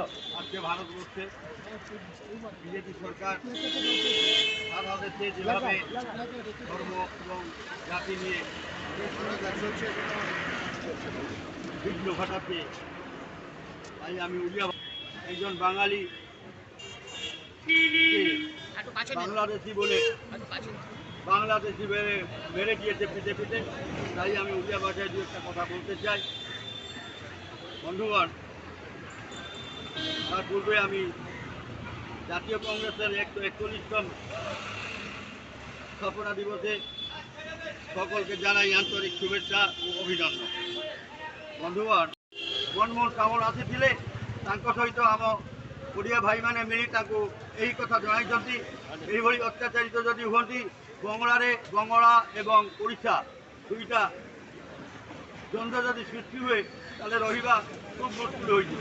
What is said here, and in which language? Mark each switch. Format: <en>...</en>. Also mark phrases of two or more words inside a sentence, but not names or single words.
<bn>আজকে ভারতবর্ষে বিজেপি সরকার সারা দেশে যেভাবে ধর্ম এবং জাতি নিয়ে বিঘ্ন ঘটাচ্ছে, তাই আমি উড়িয়া একজন বাঙালি বাংলাদেশি বলে বাংলাদেশি মেরে দিয়েছে পিঠে পিঠে, তাই আমি উড়িয়া ভাষায় দু একটা কথা বলতে চাই। বন্ধুগণ, তার পূর্বে আমি জাতীয় কংগ্রেসের 141তম স্থাপনা দিবসে সকলকে জানাই আন্তরিক শুভেচ্ছা ও অভিনন্দন।</bn> <or>ବନ୍ଧୁଗଣ, ମନମୋହନ ସାମଲ ଆସିଥିଲେ, ତାଙ୍କ ସହିତ ଆମ ଓଡ଼ିଆ ଭାଇମାନେ ମିଳି ତାଙ୍କୁ ଏହି କଥା ଜଣାଇଛନ୍ତି। ଏହିଭଳି ଅତ୍ୟାଚାରିତ ଯଦି ହୁଅନ୍ତି, ବଙ୍ଗଳା ଏବଂ ଓଡ଼ିଶା ଦୁଇଟା ଦ୍ୱନ୍ଦ୍ୱ ଯଦି ସୃଷ୍ଟି ହୁଏ, ତାହେଲେ ରହିବା ଖୁବ୍ ମୁସ୍କିଲ ହୋଇଯିବ।</or>